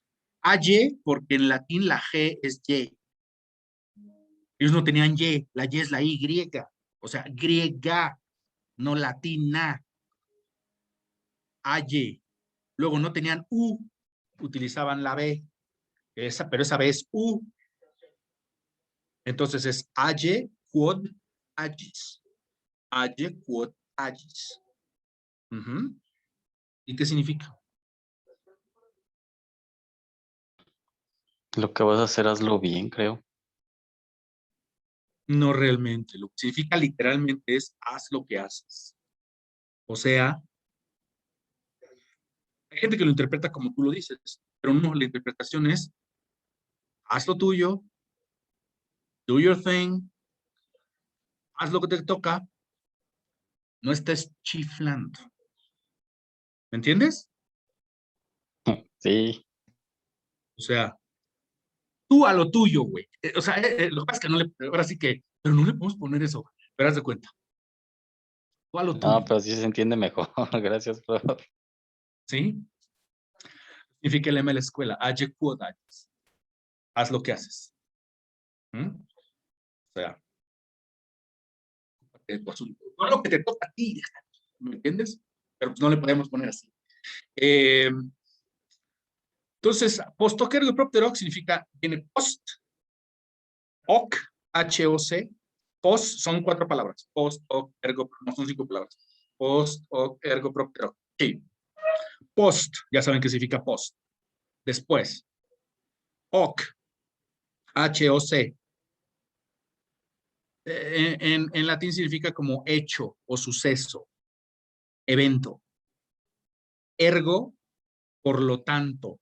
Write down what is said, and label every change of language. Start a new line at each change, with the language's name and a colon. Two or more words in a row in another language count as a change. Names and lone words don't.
Spanish: Aye, porque en latín la G es Y. Ellos no tenían Y, la Y es la Y griega. O sea, griega, no latina. Aye. Luego no tenían U, utilizaban la B. Pero esa B es U. Entonces es
Latin: aye quod agis. Aye quod agis.
Spanish: ¿Y qué significa? Lo que vas a hacer, hazlo bien, creo. No realmente. Lo que significa literalmente es haz lo que haces. O sea, hay gente que lo interpreta como tú lo dices, pero no, la interpretación es haz lo tuyo,
English: do your thing,
Spanish: haz lo que te toca, no estés chiflando. ¿Me entiendes? Sí. O sea, tú a lo tuyo, güey. O sea, lo que pasa es que no le, ahora sí que, pero no le podemos poner eso, pero haz de cuenta. Tú a lo tuyo, No, pero sí se entiende mejor. Gracias, profe. ¿sí? Significa el lema de la escuela,
Latin: age quod agis.
Spanish: Haz lo que haces. O sea, no lo que te toca a ti, ¿me entiendes? Pero pues no le podemos poner así. Entonces,
Latin: post hoc ergo propter hoc
Spanish: significa, viene
Latin: post, hoc, H-O-C, post,
Spanish: son 4 palabras,
Latin: post hoc ergo,
Spanish: no son 5 palabras,
Latin: post hoc ergo propter hoc.
Spanish: Sí. Post, ya saben qué significa post. Después, hoc, H-O-C. En latín significa como hecho o suceso, evento. Ergo, por lo tanto.